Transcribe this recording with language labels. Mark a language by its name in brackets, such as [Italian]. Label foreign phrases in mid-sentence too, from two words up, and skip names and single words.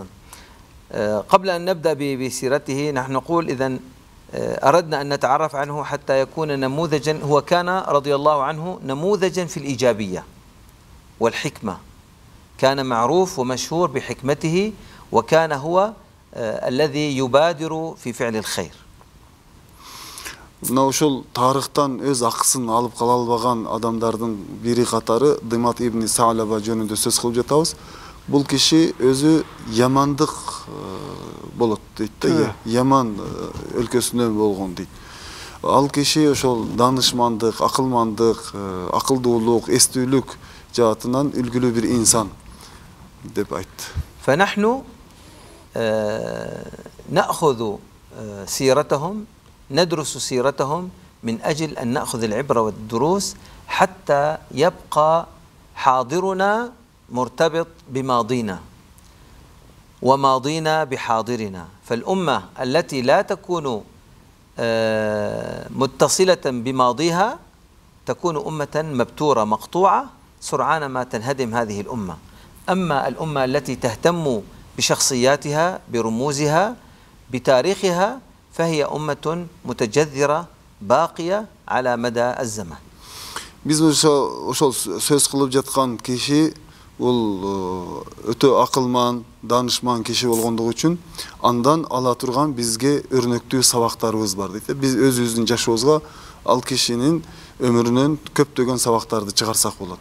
[Arabic] قبل أن نبدأ بسيرته نحن نقول إذن أردنا أن نتعرف عنه حتى يكون نموذجا. هو كان رضي الله عنه نموذجا في الإيجابية والحكمة، كان معروف ومشهور بحكمته، وكان هو الذي يبادر في فعل الخير. [Kyrgyz] Ошол тарыхтан өз акысын алып кала албаган адамдардын бири катары Димат ибн Сa'лаба жөнүндө сөз кылып жатабыз. Бул киши өзү Ямандык болот дейт да, Яман өлкөсүнөн болгон дейт. Ал киши ошол данышмандык, акылмандык, акылдуулук, эстүүлүк жаатынан үлгүлүү бир инсан деп айтты. [Arabic] فنحن نأخذ سيرتهم، ندرس سيرتهم من أجل أن نأخذ العبرة والدروس حتى يبقى حاضرنا مرتبط بماضينا وماضينا بحاضرنا. فالأمة التي لا تكون متصلة بماضيها تكون أمة مبتورة مقطوعة، سرعان ما تنهدم هذه الأمة. أما الأمة التي تهتم بشخصياتها برموزها بتاريخها فهي أمة متجذرة باقية على مدى الزمن. [Kyrgyz] Biz ошол сөз кылып жаткан киши бул өтө акылман, данышман киши болгондугу үчүн андан ала турган бизге өрнөктүү сабактарыбыз бар дейт. Биз өзүбүздүн жашообузга ал кишинин өмүрүнөн көптөгөн сабактарды чыгарсак болот.